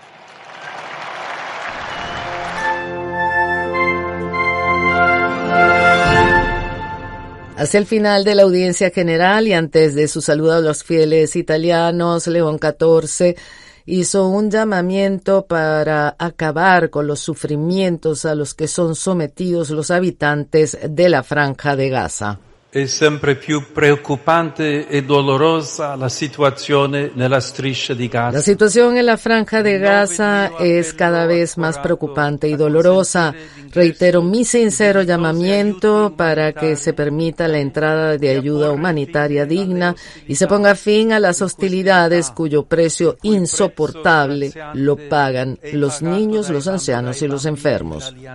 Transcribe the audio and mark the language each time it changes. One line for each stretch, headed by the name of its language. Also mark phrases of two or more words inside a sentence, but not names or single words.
Spanish: Hacia el final de la audiencia general y antes de su saludo a los fieles italianos, León XIV hizo un llamamiento para acabar con los sufrimientos a los que son sometidos los habitantes de la Franja de Gaza.
Italian: È sempre più preoccupante e dolorosa la situazione nella striscia di Gaza.
Spanish: La situación en la Franja de Gaza es cada vez más preocupante y dolorosa. Reitero mi sincero llamamiento para que se permita la entrada de ayuda humanitaria digna y se ponga fin a las hostilidades cuyo precio insoportable lo pagan los niños, los ancianos y los enfermos.